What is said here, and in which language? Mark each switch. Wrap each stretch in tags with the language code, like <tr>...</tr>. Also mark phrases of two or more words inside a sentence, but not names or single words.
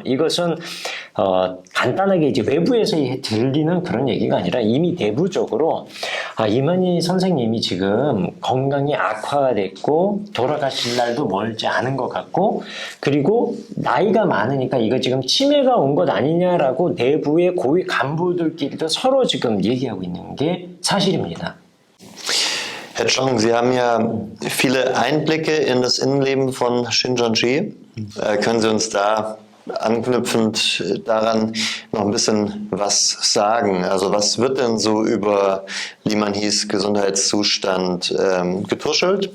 <ko>이것은 간단하게 이제 외부에서 들리는 그런 얘기가 아니라 이미 내부적으로 이만희 선생님이 지금 건강이 악화가 됐고 돌아가실 날도 멀지 않은 것 같고 그리고 나이가 많으니까 이거 지금 치매가 온 것 아니냐라고 내부의 고위 간부들끼리도 서로 지금 얘기하고 있는 게 사실입니다.</ko> <de>Herr Chong, Sie haben ja viele Einblicke in das Innenleben von Shincheonji. Können Sie uns da anknüpfend daran noch ein bisschen was sagen? Also was wird denn so über Liman Hees Gesundheitszustand getuschelt?</de>